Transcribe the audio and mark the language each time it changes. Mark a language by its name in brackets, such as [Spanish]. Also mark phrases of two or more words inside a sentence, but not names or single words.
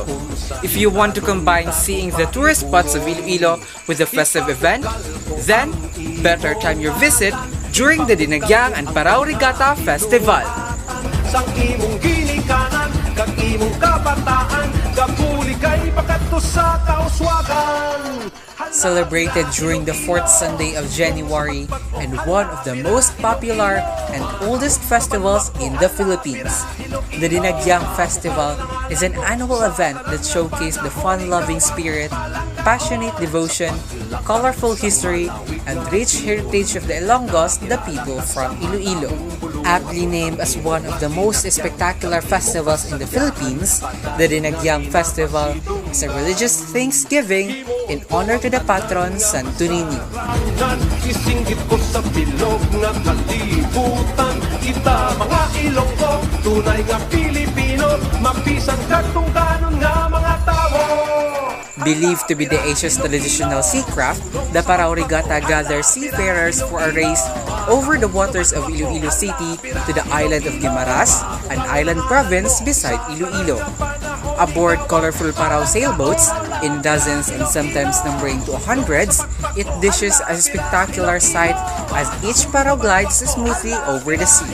[English] If you want to combine seeing the tourist spots of Iloilo with a festive event, then better time your visit during the Dinagyang and Parao Regatta Festival. [Hiligaynon] sang imong ginikanan, kag imong kabataan, gapuli kay pakato sa kauswagan. [English] Celebrated during the fourth Sunday of January and one of the most popular and oldest festivals in the Philippines. The Dinagyang Festival is an annual event that showcases the fun-loving spirit, passionate devotion, colorful history, and rich heritage of the Ilonggos, the people from Iloilo. Aptly named as one of the most spectacular festivals in the Philippines, the Dinagyang Festival is a religious thanksgiving in honor to the patron Santo Niño. [Hiligaynon] Isinggit ko sa bilog nga kalibutan, kita mga Ilonggo, tunay nga Pilipino, mabisan katong kanon nga mga tao. [English] Believed to be the Asia's traditional sea craft, the Parao Regatta gathers seafarers for a race over the waters of Iloilo City to the island of Guimaras, an island province beside Iloilo. Aboard colorful Parao sailboats, in dozens and sometimes numbering to hundreds, it dishes a spectacular sight as each Parao glides smoothly over the sea.